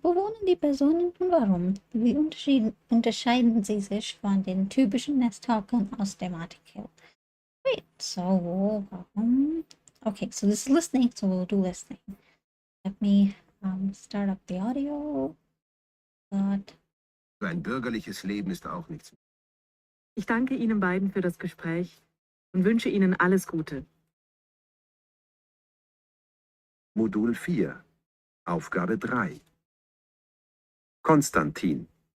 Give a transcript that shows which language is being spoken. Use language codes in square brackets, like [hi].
[de] Wo wohnen die Personen und warum? Wie unterscheiden sie sich von den typischen Nesthockern aus dem Artikel? [en] Great. [de] So, warum? [en] Okay, so this is listening, so we'll do listening. Let me start up the audio. [de] Ein bürgerliches Leben ist auch nichts. Ich danke Ihnen beiden für das Gespräch und wünsche Ihnen alles Gute. Modul 4, Aufgabe 3. Konstantin.